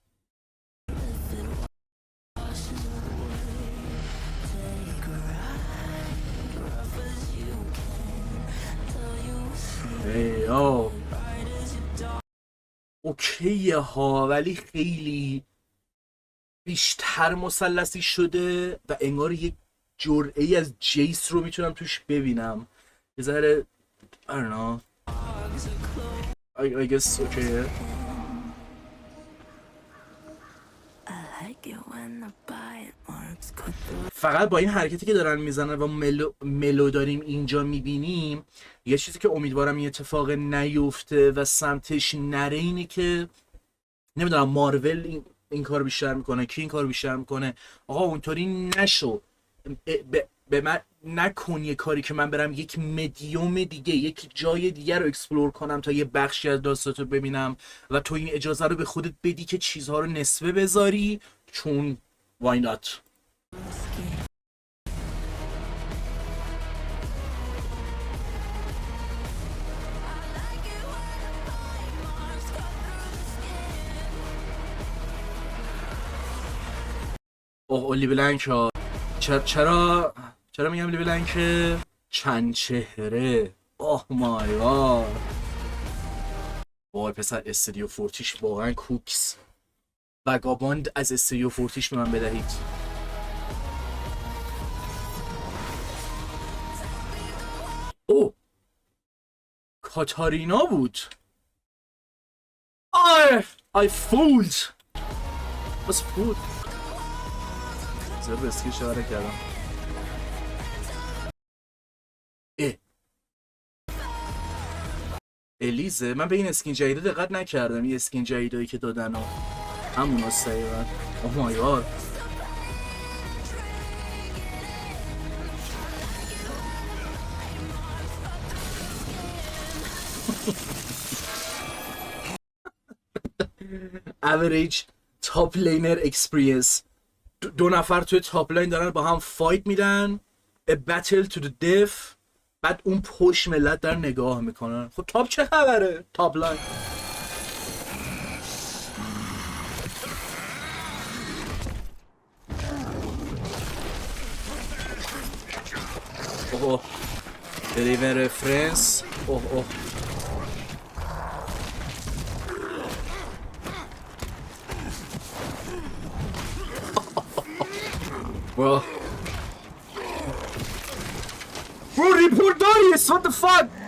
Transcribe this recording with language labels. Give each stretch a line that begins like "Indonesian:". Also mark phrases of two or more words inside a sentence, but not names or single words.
Persian: اوکیه ها، ولی خیلی بیشتر مثلثی شده و انگار یک جرعه‌ای از جیس رو میتونم توش ببینم. یه ذره
English: I don't know I guess okay.
Persian: فقط با این حرکتی که دارن میزنن و ملو داریم اینجا میبینیم، یه چیزی که امیدوارم این اتفاق نیفته و سمتش نره اینه که نمیدونم مارول این کار بیشتر میکنه، کی این کار بیشتر میکنه. آقا اونطوری نشو، به من نکن یه کاری که من برم یک مدیوم دیگه، یک جای دیگه رو اکسپلور کنم تا یه بخشی از داستانتو ببینم و تو این اجازه رو به خودت بدی که چیزها رو نصفه بذاری، چون
English: why not.
Persian: اولی بلنک ها، چرا میگم لی بلنک؟ چند چهره.
English: oh my god,
Persian: وای پسر استودیو فورتیش واقعا کوکس. وگاباند از استودیو فورتیش به من بدهید. او کاتارینا بود.
English: I fooled. Was fooled.
Persian: زیاد رسکی شاره کردم. الیزه، من به این اسکین جدیده دقت نکردم. این اسکین جدیدایی که دادن و همون هست دقیقا.
English: oh my god, average top laner experience.
Persian: 2 نفر توی تاپ لاین دارن با هم فایت میدن،
English: a battle to the death،
Persian: بعد اون پشت ملت در نگاه میکنن. خب تاپ چه خبره؟
English: top lane
Persian: اوه دریون رفرنس.
English: اوه Bro, report Darius! What the fuck?